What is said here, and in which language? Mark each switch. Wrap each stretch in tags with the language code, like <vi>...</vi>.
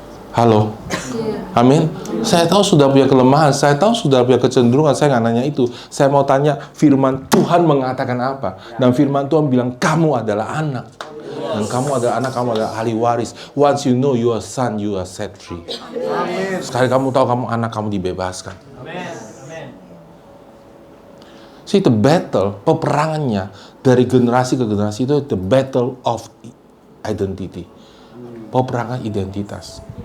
<id>Halo. Amin. Saya tahu sudah punya kelemahan, saya tahu sudah punya kecenderungan, saya nggak nanya itu. Saya mau tanya, firman Tuhan mengatakan apa? Dan firman Tuhan bilang, kamu adalah anak. Dan kamu adalah anak, kamu adalah ahli waris.</id> <en>Once you know you are son, you are set free.</en> <id>Sekali kamu tahu kamu anak, kamu dibebaskan.</id> <en>See, the battle,</en> <id>peperangannya dari generasi ke generasi itu</id> <en>the battle of identity.</en> <id>Peperangan identitas.</id>